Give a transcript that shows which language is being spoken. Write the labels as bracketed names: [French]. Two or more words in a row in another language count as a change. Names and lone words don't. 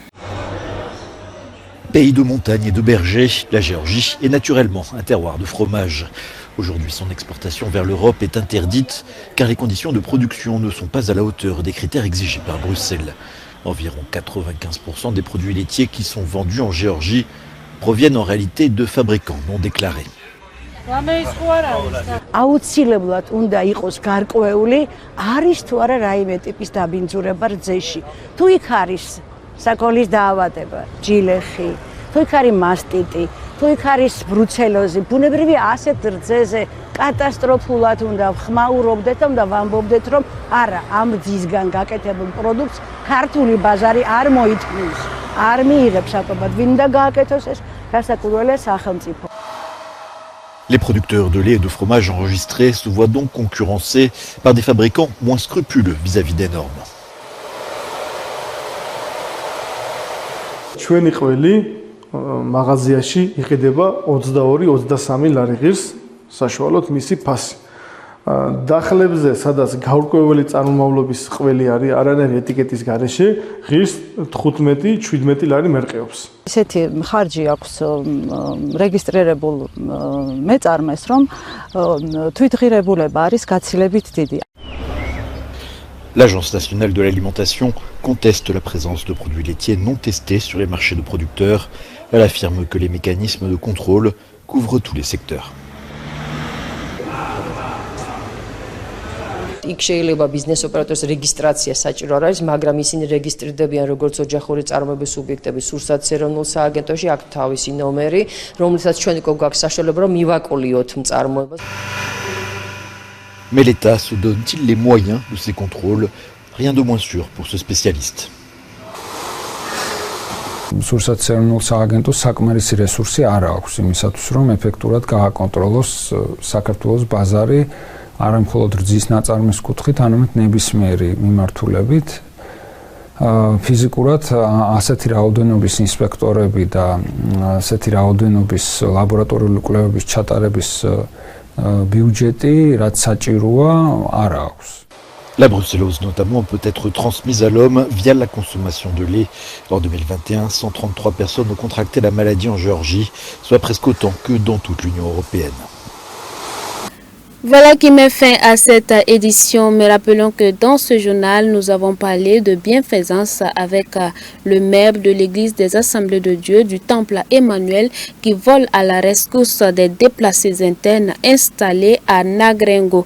[French] Pays de montagne et de bergers, la Géorgie est naturellement un terroir de fromage. Aujourd'hui, son exportation vers l'Europe est interdite car les conditions de production ne sont pas à la hauteur des critères exigés par Bruxelles. Environ 95% des produits laitiers qui sont vendus en Géorgie proviennent en réalité de fabricants non déclarés. [Georgian] აუცილებლად უნდა იყოს გარკვეული არის თუ არა რაიმე ტიპის დაბინძურება რძეში. თუ იქ არის საკოლის დაავადება, ჯილეხი, თუ იქ არის მასტიტი, თუ იქ არის ბრუცელოზი, ბუნებრივი ასეთ რძეზე კატასტროფულად უნდა ხმაურობდეთ და უნდა ვამბობდეთ, რომ არა, ამ რძისგან გაკეთებულ პროდუქტს ქართული ბაზარი არ მოითქმის, არ მიიღებს აკობად, ვინ უნდა გააკეთოს ეს, გასაკურველია სახელმწიფო. [French] Les producteurs de lait et de fromage enregistrés se voient donc concurrencés par des fabricants moins scrupuleux vis-à-vis des normes. [Georgian] ჩვენი ყველი მაღაზიაში იყიდება 22-23 ლარი ღირს საშუალოდ მისი ფასი. დახლებზე, სადაც გაურკვეველი წარმომავლობის ყველი არის, არანაირი ეტიკეტის გარეშე, ღირს 15-17 ლარი მერყეობს. ესეთი ხარჯი აქვს რეგისტრირებულ მეწარმეს, რომ თვითღირებულება არის გაცილებით დიდი. [French] L'Agence nationale de l'alimentation conteste la présence de produits laitiers non testés sur les marchés de producteurs. Elle affirme que les mécanismes de contrôle couvrent tous les secteurs. [Georgian] იქ შეიძლება ბიზნეს ოპერატორს რეგისტრაცია საჭირო არ არის, მაგრამ ისინი რეგისტრირდებიან როგორც ოჯახური წარმოების სუბიექტები სურსათის ეროვნულ სააგენტოში, აქ თავისი ნომერი, რომელსაც ჩვენ უკვე გვაქვს საშუალება რომ მივაკოლიოთ მწარმოებას. [French] Mais l'État se donne-t-il les moyens de ces contrôles? Rien de moins sûr pour ce spécialiste. [Georgian] სურსათის ეროვნულ სააგენტოს საკმარისი რესურსი არ აქვს იმისათვის, რომ ეფექტურად გააკონტროლოს საქართველოს ბაზარი არა მხოლოდ რძის ნაწარმის კუთხით, არამედ ნებისმიერი მიმართულებით. ფიზიკურად ასეთი რაოდენობის ინსპექტორები და ასეთი რაოდენობის ლაბორატორიული კვლევების ჩატარების ბიუჯეტი, რაც საჭიროა, არ აქვს. [French] La brucellose notamment peut être transmise à l'homme via la consommation de lait. En 2021, 133 personnes ont contracté la maladie en Géorgie, soit presque autant que dans toute l'Union européenne. Voilà qui met fin à cette édition, mais rappelons que dans ce journal, nous avons parlé de bienfaisance avec le maire de l'église des Assemblées de Dieu du Temple Emmanuel qui vole à la rescousse des déplacés internes installés à Nagrengo.